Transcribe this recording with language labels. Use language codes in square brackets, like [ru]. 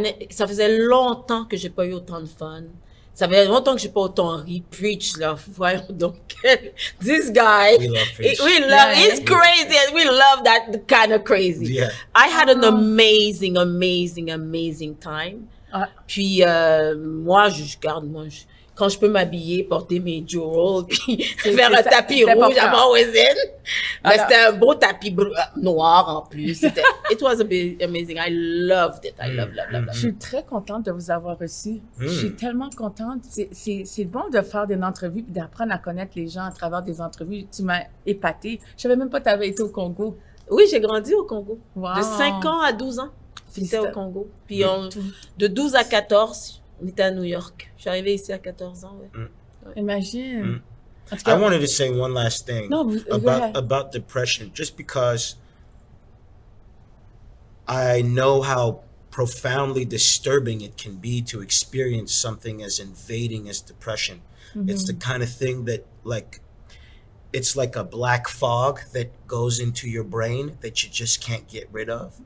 [fr] Ça faisait longtemps que j'ai pas eu autant de fun. Ça fait longtemps que j'ai pas autant ri. Preach, là, voyons donc. [en] This guy, We love Preach. He's crazy, and we love that kind of crazy. Yeah. I had an amazing time. Ah. [fr] Puis, moi, quand je peux m'habiller, porter mes jewels, puis faire un tapis c'est rouge à important. Mawazin. Mais Alors- c'était un beau tapis noir en plus. [en] It was amazing. I loved it. I love. [fr] Je suis très contente de vous avoir reçu. Je suis tellement contente. C'est bon de faire des entrevues et d'apprendre à connaître les gens à travers des entrevues. Tu m'as épatée. Je savais même pas que tu avais été au Congo. Oui, j'ai grandi au Congo. Wow. De 5 ans à 12 ans, j'étais au Félicita- Congo. Puis de 12 à 14, on était à New York. Je suis arrivée ici à 14 ans. Ouais. Imagine. En tout cas, [en] wanted to say one last thing No, go ahead. about depression, just because I know how profoundly disturbing it can be to experience something as invading as depression. It's the kind of thing that like it's like a black fog that goes into your brain that you just can't get rid of.